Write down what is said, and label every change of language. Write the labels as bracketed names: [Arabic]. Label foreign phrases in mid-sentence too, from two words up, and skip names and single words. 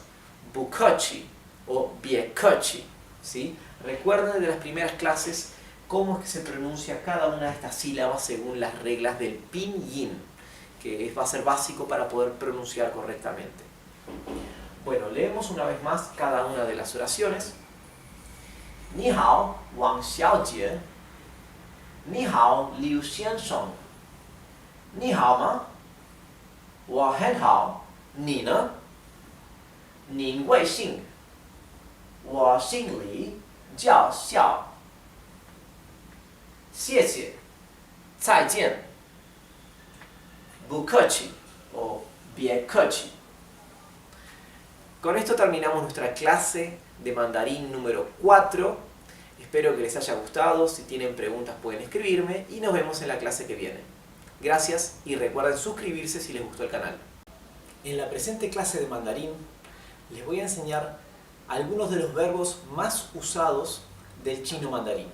[Chinese] Bukachi o biekachi, ¿sí? [Spanish] Recuerden de las primeras clases cómo es que se pronuncia cada una de estas sílabas según las reglas del pinyin, que va a ser básico para poder pronunciar correctamente. Bueno, leemos una vez más cada una de las oraciones. [Chinese] 你好,王小姐. 你好,刘先生。你好吗? 我很好。你呢? 您贵姓。我姓李. 叫小。谢谢. 再见。不客气 o 别客气. [Spanish] Con esto terminamos nuestra clase de mandarín número 4. Espero que les haya gustado. Si tienen preguntas pueden escribirme y nos vemos en la clase que viene. Gracias y recuerden suscribirse si les gustó el canal. En la presente clase de mandarín les voy a enseñar algunos de los verbos más usados del chino mandarín.